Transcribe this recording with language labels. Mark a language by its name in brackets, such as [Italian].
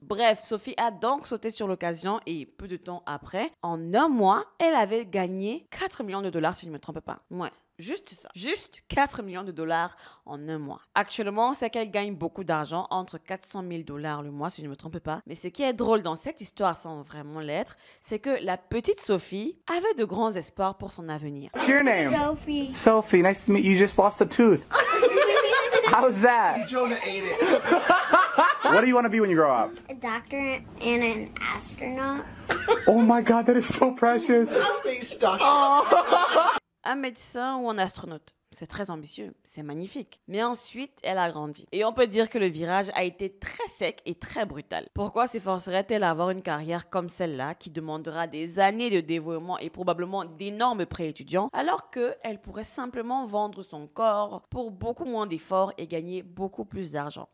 [French] Bref, Sophie a donc sauté sur l'occasion et peu de temps après, en un mois, elle avait gagné 4 millions de dollars si je ne me trompe pas. Ouais. Juste ça. Juste 4 millions de dollars en un mois. Actuellement, c'est qu'elle gagne beaucoup d'argent, entre 400 000 dollars le mois, si je ne me trompe pas. Mais ce qui est drôle dans cette histoire, sans vraiment l'être, c'est que la petite Sophie avait de grands espoirs pour son avenir. [English] What's your name? Sophie. Sophie, nice to meet you. You just lost a tooth. How's that? Jonah ate it. What do you want to be when you grow up? A doctor and an astronaut. Oh my God, that is so precious. Space station. [French] Un médecin ou un astronaute? C'est très ambitieux, c'est magnifique. Mais ensuite, elle a grandi. Et on peut dire que le virage a été très sec et très brutal. Pourquoi s'efforcerait-elle à avoir une carrière comme celle-là qui demandera des années de dévouement et probablement d'énormes prêts étudiants alors qu'elle pourrait simplement vendre son corps pour beaucoup moins d'efforts et gagner beaucoup plus d'argent?